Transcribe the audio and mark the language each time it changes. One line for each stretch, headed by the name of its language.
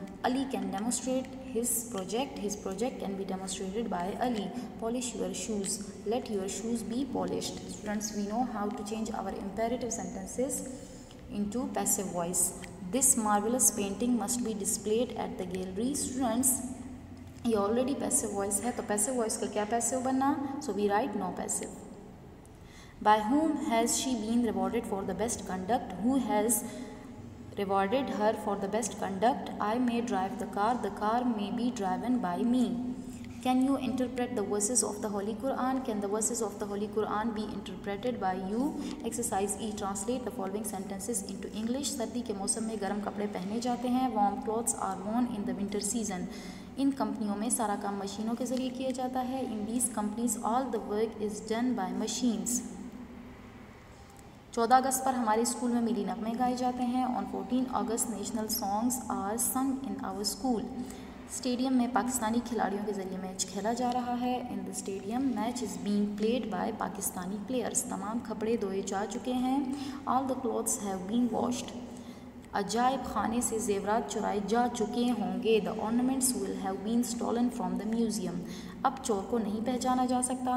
English: Ali can demonstrate his project. His project can be demonstrated by Ali. Polish your shoes. Let your shoes be polished. Students, we know how to change our imperative sentences into passive voice. This marvelous painting must be displayed at the gallery.
Hindi: Students, ये already passive voice है, तो passive voice का क्या passive बनना?
English: So we write no passive. By whom has she been rewarded for the best conduct? Who has rewarded her for the best conduct? I may drive the car. The car may be driven by me. Can you interpret the verses of the Holy Quran? Can the verses of the Holy Quran be interpreted by you? Exercise E. Translate the following sentences into English.
Hindi: सर्दी के मौसम में गर्म कपड़े पहने जाते हैं.
English: Warm clothes are worn in the winter season.
Hindi: इन कंपनियों में सारा काम मशीनों के ज़रिए किया जाता है.
English: In these companies all the work is done by machines.
Hindi: 14 अगस्त पर हमारे स्कूल में मिली नगमे गाए जाते हैं.
English: On 14 August national songs are sung in our school.
Hindi: Stadium में पाकिस्तानी खिलाड़ियों के ज़रिए मैच खेला जा रहा है.
English: In the stadium match is being played by Pakistani players.
Hindi: तमाम कपड़े धोए जा चुके हैं.
English: All the clothes have been washed.
Hindi: अजायब खाने से जेवरात चुराए जा चुके होंगे.
English: The ornaments will have been stolen from the museum.
Hindi: अब चोर को नहीं पहचाना जा सकता.